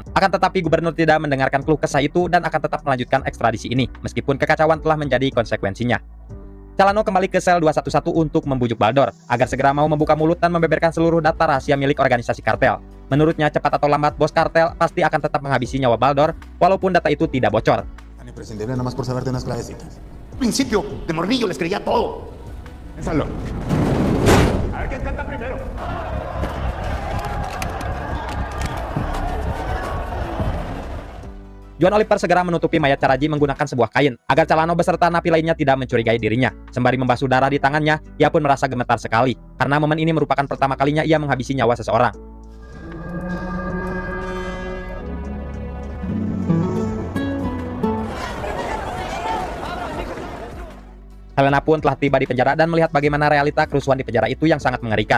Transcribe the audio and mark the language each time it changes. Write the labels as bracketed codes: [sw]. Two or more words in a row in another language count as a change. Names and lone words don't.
[id] Akan tetapi gubernur tidak mendengarkan keluh kesah itu dan akan tetap melanjutkan ekstradisi ini, meskipun kekacauan telah menjadi konsekuensinya. Calano kembali ke sel 211 untuk membujuk Baldor agar segera mau membuka mulut dan membeberkan seluruh data rahasia milik organisasi kartel. Menurutnya cepat atau lambat bos kartel pasti akan tetap menghabisi nyawa Baldor walaupun data itu tidak bocor. [es] Tan imprescindible nada más por saber de unas clavecitas. Al principio, de morrillo les creía todo. Piénsalo. A ver quién canta primero. [id] Juan Oliver segera menutupi mayat Charaji menggunakan sebuah kain agar Calano beserta napi lainnya tidak mencurigai dirinya. Sembari membasuh darah di tangannya, ia pun merasa gemetar sekali karena momen ini merupakan pertama kalinya ia menghabisi nyawa seseorang. Helena pun telah tiba di penjara dan melihat bagaimana realita kerusuhan di penjara itu yang sangat mengerikan.